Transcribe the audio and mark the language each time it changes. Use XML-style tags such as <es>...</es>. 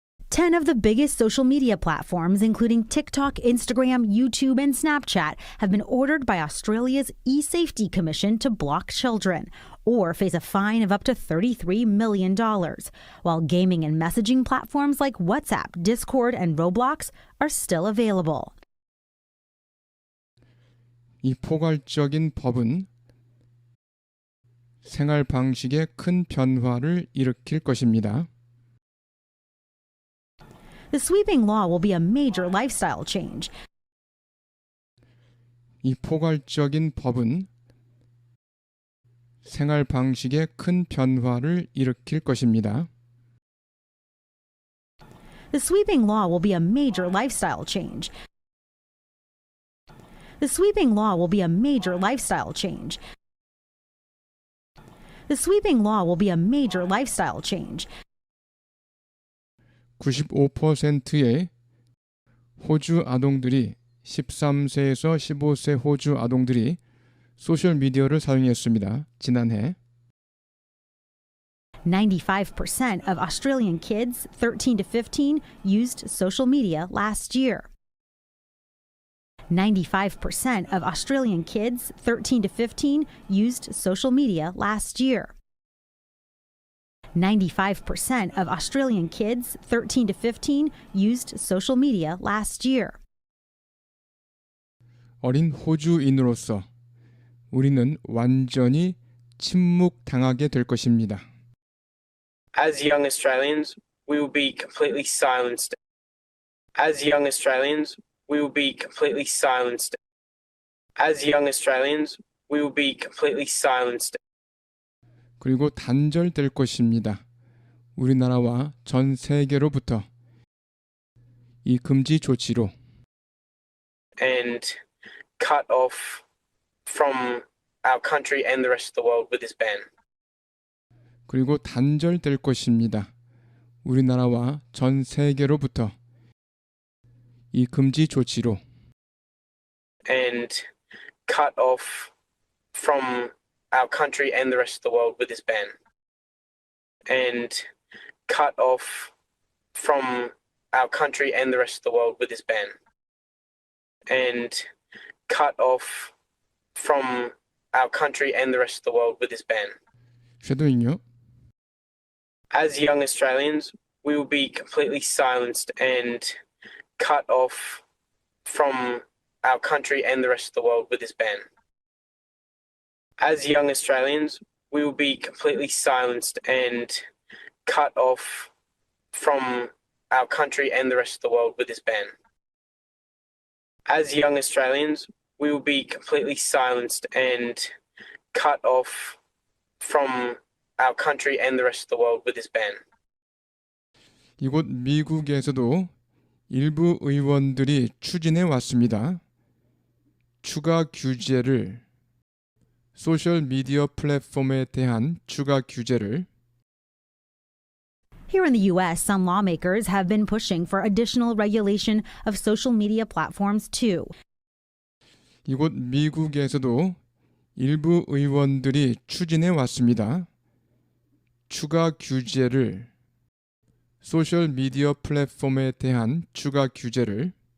<en>10 of the biggest social media platforms, including TikTok, Instagram, YouTube, and Snapchat, have been ordered by Australia's eSafety Commission to block children or face a fine of up to $33 million, while gaming and messaging platforms like WhatsApp, Discord, and Roblox are still available.</en> <ko>이 포괄적인 법은 생활 방식에 큰 변화를 일으킬 것입니다.</ko> <en>The sweeping law will be a major lifestyle change.</en> <ko>이 포괄적인 법은 생활 방식에 큰 변화를 일으킬 것입니다.</ko> <en>The sweeping law will be a major lifestyle change. The sweeping law will be a major lifestyle change. The sweeping law will be a major lifestyle change.</en> <ko>95%의 호주 아동들이 13세에서 15세 호주 아동들이 소셜 미디어를 사용했습니다. 지난해</ko> <en>95% of Australian kids 13 to 15 used social media last year. 95% of Australian kids 13 to 15 used social media last year. 95% of Australian kids 13 to 15 used social media last year.</en> <ko>어린 호주인으로서 우리는 완전히 침묵당하게 될 것입니다.</ko> <en>As young Australians, we will be completely silenced. As young Australians, we will be completely silenced. As young Australians, we will be completely silenced.</en> <ko>그리고 단절될 것입니다. 우리나라와 전 세계로부터 이 금지 조치로</ko> <en>And cut off from our country and the rest of the world with this ban.</en> <ko>그리고 단절될 것입니다. 우리나라와 전 세계로부터 이 금지 조치로</ko> <en>And cut off from our country and the rest of the world with this ban. And cut off from our country and the rest of the world with this ban. And cut off from our country and the rest of the world with this ban.</en> <ko>쉐도잉요.</ko> <en>As young Australians, we will be completely silenced and cut off from our country and the rest of the world with this ban. As young Australians, we will be completely silenced and cut off from our country and the rest of the world with this ban. As young Australians, we will be completely silenced and cut off from our country and the rest of the world with this ban.</en> <ko>이곳 미국에서도 일부 의원들이 추진해 왔습니다. 추가 규제를 소셜 미디어 플랫폼에 대한 추가 규제를</ko> <en>Here in the U.S., some lawmakers have been pushing for additional regulation of social media platforms too.</en> <ko>이곳 미국에서도 일부 의원들이 추진해 왔습니다. 추가 규제를 소셜 미디어 플랫폼에 대한 추가 규제를</ko>